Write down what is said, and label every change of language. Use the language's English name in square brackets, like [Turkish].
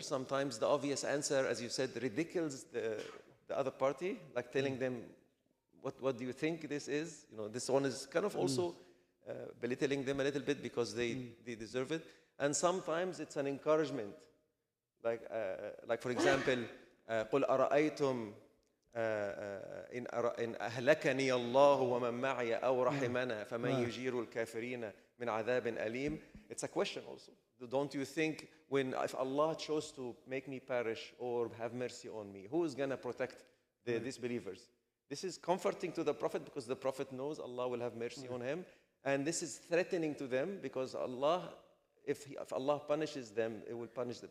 [English] Sometimes the obvious answer, as you said, ridicules the other party, like telling them, what do you think this is? This one is kind of also belittling them a little bit because they deserve it. And sometimes it's an encouragement. Like for example, [Arabic] قُلْ أَرَأَيْتُمْ إن أهلكني الله ومن معي أو رحمنا فمن يجير الكافرين من عذاب أليم. [English] It's a question also. Don't you think if Allah chose to make me perish or have mercy on me, who is going to protect the disbelievers? This is comforting to the Prophet because the Prophet knows Allah will have mercy on him. And this is threatening to them because Allah, if Allah punishes them, it will punish them.